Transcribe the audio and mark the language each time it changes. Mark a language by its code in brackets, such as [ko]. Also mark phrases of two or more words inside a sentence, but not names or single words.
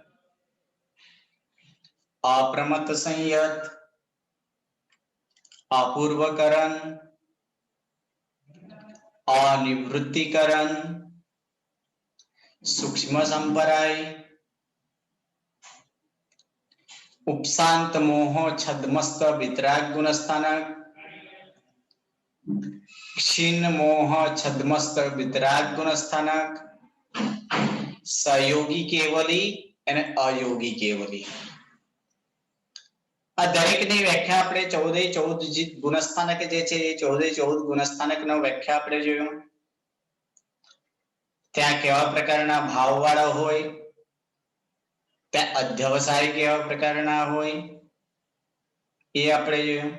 [gu] અપ્રમત્ત સંયત, અપૂર્વકરણ, અનિવૃત્તિકરણ, સૂક્ષ્મ સંપરાય, ઉપશાંત મોહ છદ્મસ્ત વિતરાગ ગુણસ્થાનક, क्षीण मोह छद्मस्त वितराग गुणस्थानक, સહયોગી કેવલી અને અયોગી કેવલી. આ દરેકની વ્યાખ્યા આપણે 14 ગુણસ્થાનક જે છે એ 14 ગુણસ્થાનકનો વ્યાખ્યા આપણે જોયું. ત્યાં કેવા પ્રકારના ભાવવાળા હોય, ત્યાં અધ્યવસાય કેવા પ્રકારના હોય એ આપણે જોયું.